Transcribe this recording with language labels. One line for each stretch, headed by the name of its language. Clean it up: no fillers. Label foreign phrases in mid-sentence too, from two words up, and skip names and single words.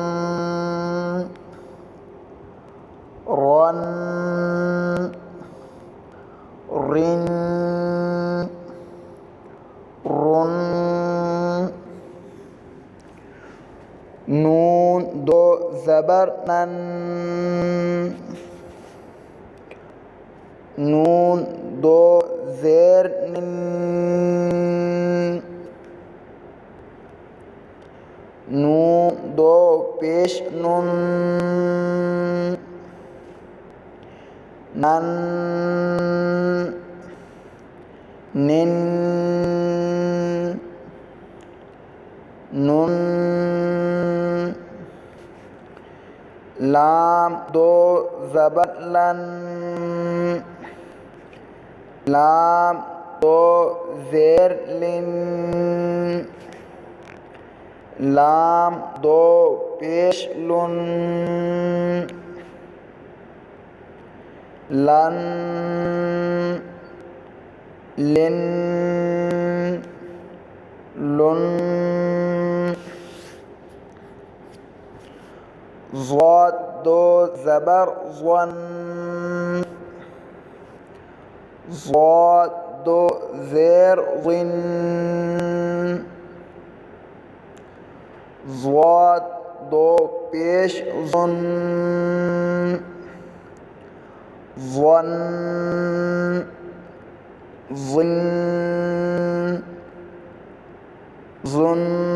Urdu: رن، رن، رن، نون دو زبر نن، نون دو زیر نن، نون دو پیش نن، نن، نن، نن، لام دو زبر لن، لام دو زیر لن، لام دو پیش لن، لن، لن، لن، ضاد دو زبر ظن، ضاد دو زیر ظن، ضاد دو پیش ظن، ظن، ظن، ظن،